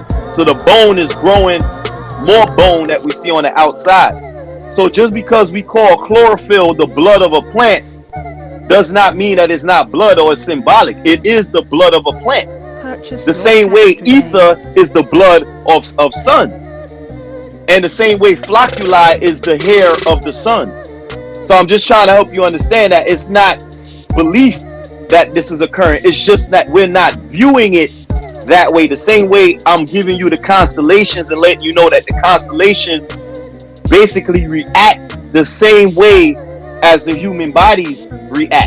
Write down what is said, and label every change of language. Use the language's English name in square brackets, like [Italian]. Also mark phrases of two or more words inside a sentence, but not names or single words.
[English] So the bone is growing more bone that we see on the outside. So just because we call chlorophyll the blood of a plant does not mean that it's not blood or it's symbolic. It is the blood of a plant. The same way ether is the blood of suns. And the same way ʻflockuʻli is the hair of the suns. So I'm just trying to help you understand that it's not belief that this is occurring. It's just that we're not viewing it that way. The same way I'm giving you the constellations and letting you know that the constellations basically react the same way as the human bodies react.